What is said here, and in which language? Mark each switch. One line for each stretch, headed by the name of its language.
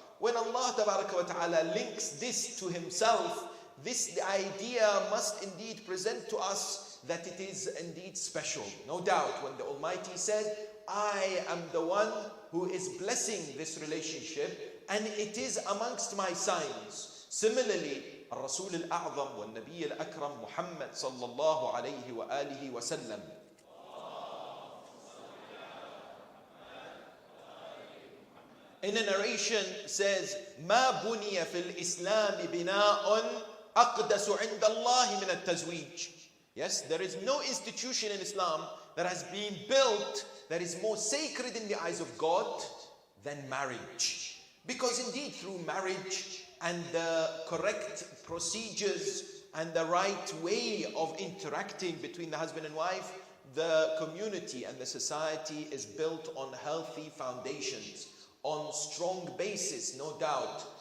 English: When Allah tabaraka wa ta'ala links this to Himself, this idea must indeed present to us that it is indeed special. No doubt, when the Almighty said, I am the one who is blessing this relationship, and it is amongst my signs. Similarly,
Arabic: الرسول الأعظم والنبي الأكرم محمد صلى الله عليه وآله وسلم,
English: in a narration says,
Arabic: ما بني في الإسلام بناء أقدس عند الله من التزويج.
English: Yes, there is no institution in Islam that has been built that is more sacred in the eyes of God than marriage. Because indeed, through marriage and the correct procedures and the right way of interacting between the husband and wife, the community and the society is built on healthy foundations, on strong basis, no doubt.